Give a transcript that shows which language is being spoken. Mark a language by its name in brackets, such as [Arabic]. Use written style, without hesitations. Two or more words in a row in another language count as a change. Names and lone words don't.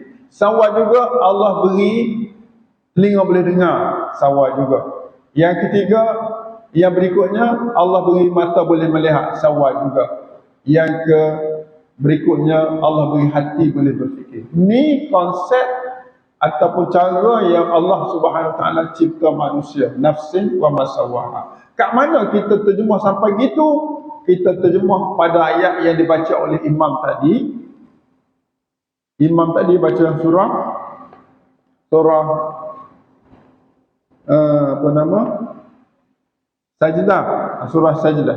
[Malay] Sawa juga Allah beri telinga boleh dengar, sawa juga. Yang ketiga, yang berikutnya Allah beri mata boleh melihat, sawa juga. Yang ke berikutnya Allah beri hati boleh berfikir. Ini konsep ataupun cara yang [Arabic] الله سبحانه وتعالى [Malay] cipta manusia, [Arabic] نفس وما سواها. [Malay] Kat mana kita terjemah sampai gitu? Kita terjemah pada ayat yang dibaca oleh imam tadi. Imam tadi baca surah apa nama? Sajdah, surah Sajdah.